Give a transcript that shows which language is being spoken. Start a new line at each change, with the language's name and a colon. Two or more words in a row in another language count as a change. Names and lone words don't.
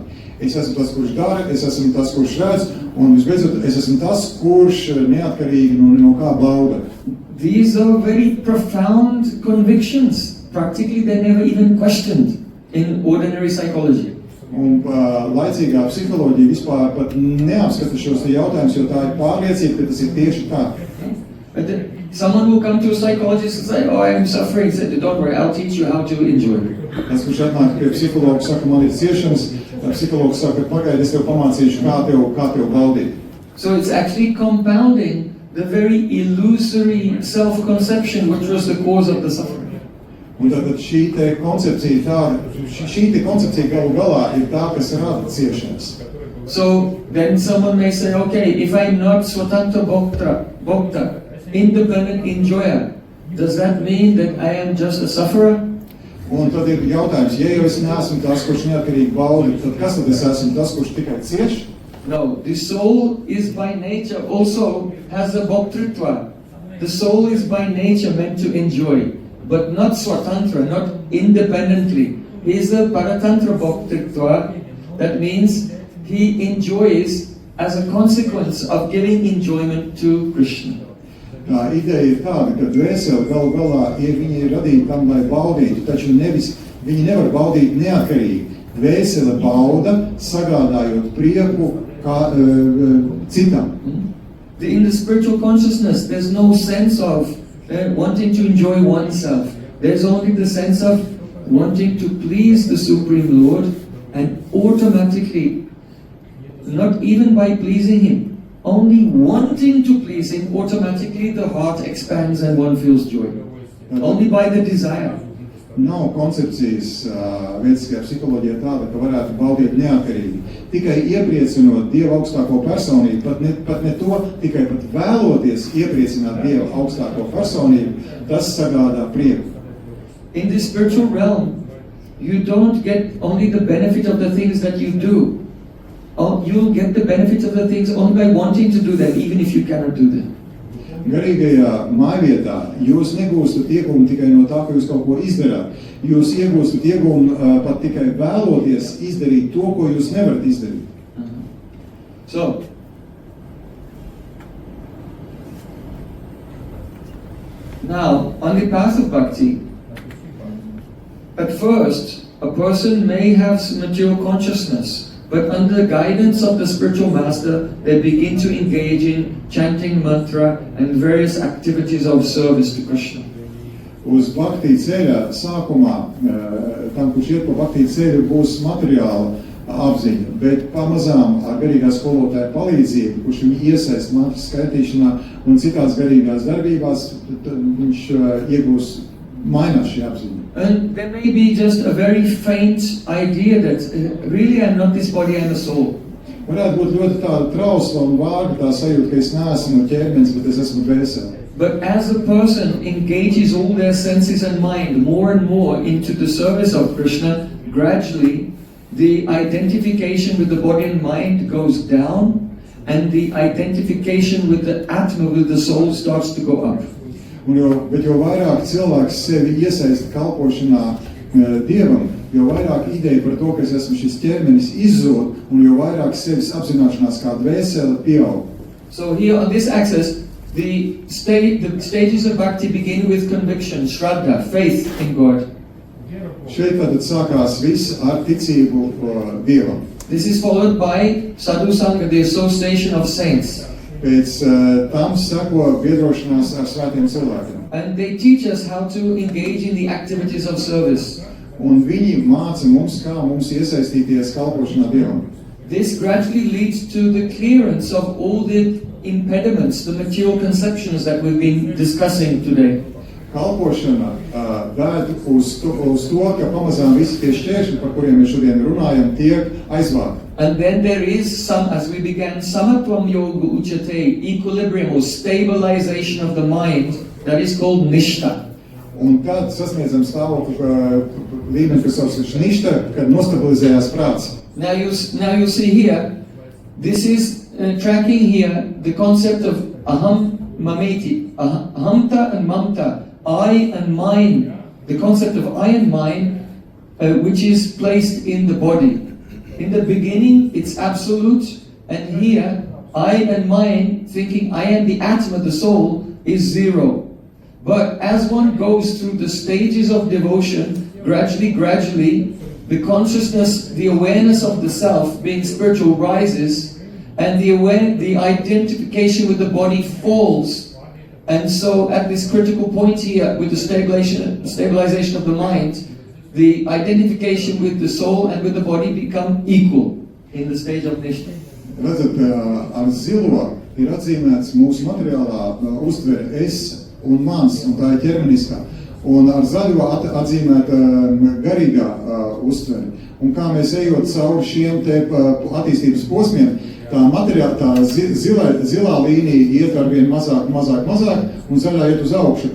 Latvian: Es esmu tas, kurš dara, es esmu tas, kurš redz, un visbeidzot, es esmu tas, kurš neatkarīgi no kā bauda.
English: These are very profound convictions. Practically, they're never even questioned in ordinary psychology.
Latvian: Un laicīgā psiholoģija vispār pat neapskata šos jautājumus, jo tā ir pārliecība, ka tas ir tieši tā.
English: But someone will come to a psychologist and say, oh, I am suffering. He said, don't worry, I'll teach you how to enjoy.
Latvian: Tas, kurš atnāk pie psihologa, saka, man ir ciešanas, psihologs saka, pagaidi, es tev pamācīšu, kā tev baudīt.
English: So it's actually compounding the very illusory self-conception which was the cause of the suffering.
Latvian: Un tātad šī koncepcija galu galā ir tā, kas rada ciešanas.
English: So then someone may say, okay, if I'm not
Sanskrit: Swatantra Bhokta,
English: independent enjoyer, does that mean that I am just a sufferer?
Latvian: Un tad ir jautājums, ja jau es neesmu tas, kurš neatkarīgi baudi, tad kas tad es esmu tas, kurš tikai cieš?
English: No, the soul is by nature also has a bhaktritva. The soul is by nature meant to enjoy, but not swatantra, not independently. He is a
Sanskrit: paratantra bhaktritva.
English: That means he enjoys as a consequence of giving enjoyment to Krishna.
Latvian: Tā ideja ir tāda, ka dvēsele galu galā viņi ir radīti tam, lai baudītu, taču viņi nevar baudīt neatkarīgi. Dvēsele bauda, sagādājot prieku citam.
English: In the spiritual consciousness, there's no sense of wanting to enjoy oneself. There's only the sense of wanting to please the Supreme Lord, and automatically, not even by pleasing Him, only wanting to please Him, automatically the heart expands and one feels joy. Only by the desire.
Latvian: Nav koncepcijas vēdiskajā psiholoģijā tāda, ka varētu baudīt neatkarīgi. Tikai iepriecinot Dieva augstāko personību, pat ne to, tikai pat vēloties iepriecināt Dieva augstāko personību, tas sagādā prieku.
English: In the spiritual realm, you don't get only the benefit of the things that you do. You'll get the benefit of the things only by wanting to do them, even if you cannot do them.
Latvian: Garīgajā mājvietā jūs negūstat iegūmu tikai no tā, ka jūs kaut ko izdarāt. Jūs iegūstat iegūmu pat tikai vēloties izdarīt to, ko jūs nevarat izdarīt.
English: So, now, on the path of bhakti, at first, a person may have some mature consciousness, but under the guidance of the spiritual master, they begin to engage in chanting mantra and various activities of service to Krishna.
Latvian: Uz bhakti ceļa sākumā, tam, kurš iet pa bhakti ceļu, būs materiāla apziņa, bet pamazām ar garīgā skolotāja palīdzību, kurš viņu iesaist mantras skaitīšanā un citās garīgās darbībās, viņš iegūs mainās šī apziņa.
English: And there may be just a very faint idea that really I'm not this body, I'm a soul.
Latvian: Varētu būt ļoti tāda trausla un vārga tā sajūta, ka es neesmu ķermenis, bet es esmu dvēsele.
English: But as a person engages all their senses and mind more and more into the service of Krishna, gradually the identification with the body and mind goes down, and the identification with the Atma, with the soul, starts to go up.
Latvian: Bet jo vairāk cilvēks sevi iesaista kalpošanā Dievam, jo vairāk ideja par to, ka es esmu šis ķermenis izzod, un jo vairāk sevis apzināšanās kā dvēsele pieaug.
English: So here on this axis, the stages of bhakti begin with conviction, shraddha, faith in God.
Latvian: Šeit tad sākās viss ar ticību Dievam.
English: This is followed by
Sanskrit: sadhu sangha,
English: the association of saints.
Latvian: Pēc tam seko biedrošanās ar svētiem cilvēkiem.
English: And they teach us how to engage in the activities of service.
Latvian: Un viņi māca mums, kā mums iesaistīties kalpošanā Dievam.
English: This gradually leads to the clearance of all the impediments, the material conceptions that we've been discussing today.
Latvian: Kalpošana vēd uz to, ka pamazām visi tie šķēršļi, par kuriem mēs šodien runājam, tiek aizvākti.
English: And then there is some, as we began,
Sanskrit: samatvam yoga uchate,
English: equilibrium or stabilization of the mind, that is called nishta.
Latvian: Un tad sasniedzam stāvokli līmeni, kas sauc nishta, kad nostabilizējās prāts.
English: Now you see here, this is tracking here the concept of
Sanskrit: aham mameti, ahamta
English: and mamta, I and mine, the concept of I and mine, which is placed in the body. In the beginning, it's absolute, and here, I and mine, thinking I am the Atma, the soul, is zero. But as one goes through the stages of devotion, gradually, the consciousness, the awareness of the self, being spiritual, rises, and the identification with the body falls. And so at this critical point here, with the stabilization of the mind, the identification with the soul and with the body become equal in the stage of nishta.
Latvian: Redzat, ar zilo ir atzīmēts mūsu materiālā uztvere es un mans, un tā ir ķermeniskā. Un ar zaļo atzīmēta garīgā uztvere. Un kā mēs ejot cauri šiem te attīstības posmiem, tā materiāla, tā zilā līnija iet ar vien mazāk, un zaļā iet uz augšu.